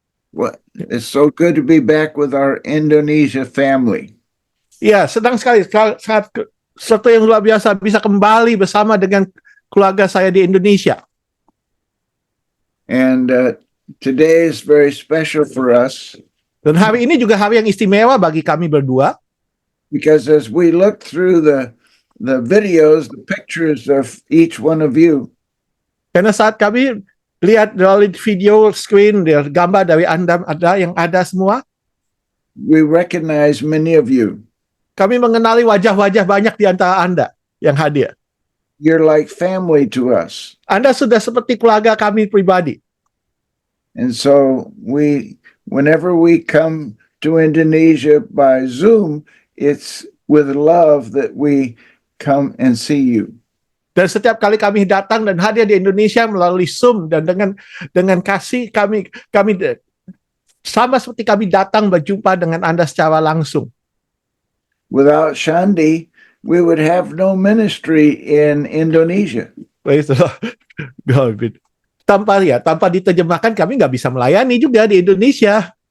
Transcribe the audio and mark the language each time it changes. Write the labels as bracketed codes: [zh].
[en] Well, it's so good to be back with our Indonesia family. [id] Ya, senang sekali. Sesuatu yang luar biasa bisa kembali bersama dengan keluarga saya di Indonesia. [en] And today is very special for us [id] Dan hari ini juga hari yang istimewa bagi kami berdua. [en] because as we look through the videos, the pictures of each one of you, [id] Karena saat kami lihat dari [en] video screen, [id] gambar dari Anda yang ada semua, [en] we recognize many of you. [id] kami mengenali wajah-wajah banyak di antara Anda yang hadir. [en] You're like family to us. [id] Anda sudah seperti keluarga kami pribadi. [en] And so whenever we come to Indonesia by Zoom, it's with love that we come and see you. [id] Dan setiap kali kami datang dan hadir di Indonesia melalui Zoom dan dengan kasih kami sama seperti kami datang berjumpa dengan Anda secara langsung. [en] Without Shandi, we would have no ministry in Indonesia. Praise the Lord. [id] Tanpa diterjemahkan kami nggak bisa melayani juga di Indonesia.